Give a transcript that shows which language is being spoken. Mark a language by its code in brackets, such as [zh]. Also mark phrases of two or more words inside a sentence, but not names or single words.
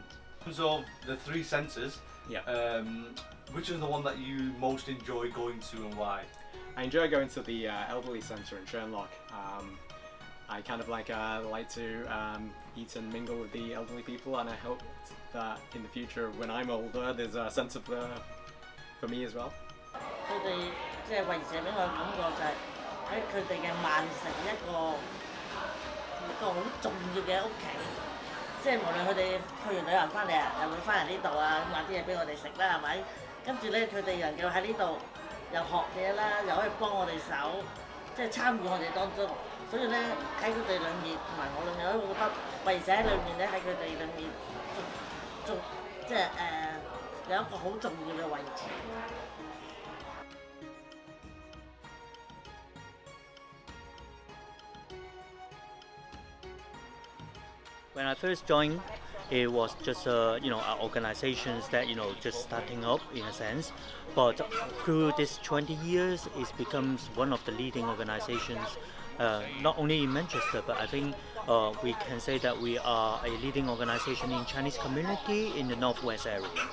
[en] In terms of the 3 centres, which is the one that you most enjoy going to and why? I enjoy going to the elderly centre in Sherlock. I kind of like to eat and mingle with the elderly people, and I hope that in the future, when I'm older, there's a sense of for me as well. [yue] 佢哋即係為社俾我嘅感覺就係喺佢哋嘅曼城一個好重要嘅屋企，即係無論佢哋去完旅行翻嚟啊，又會翻嚟呢度啊，咁買啲嘢俾我哋食啦，係咪？跟住咧，佢哋能夠喺呢度又學嘢啦，又可以幫我哋手，即係參與我哋當中。所以咧喺佢哋裏面同埋我裏面，我都覺得為社喺裏面咧喺佢哋裏面做即係有一個好重要嘅位置。 [en] When I first joined, it was just organizations that just starting up in a sense, but through this 20 years, it becomes one of the leading organizations, not only in Manchester, but I think we can say that we are a leading organization in Chinese community in the northwest area.